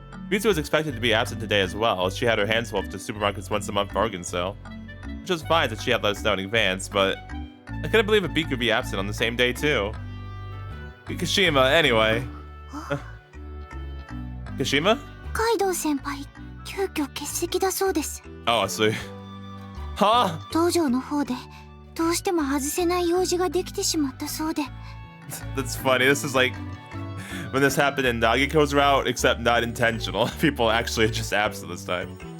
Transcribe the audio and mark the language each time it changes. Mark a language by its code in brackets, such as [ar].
[en] Mitsu was expected to be absent today as well, as she had her hands full with the supermarket's once-a-month bargain sale. Which was fine that she had let us know in advance, but I couldn't believe Hibiki would be absent on the same day too. Kashima, anyway. Kashima? [ja] Kaido-senpai, 急遽欠席だそうです。 [en] Oh, I see. Huh? [ja] 道場の方でどうしても外せない用事ができてしまったそうで。 [en] That's funny. This is like when this happened in Nagiko's route, except not intentional. People actually are just absent this time.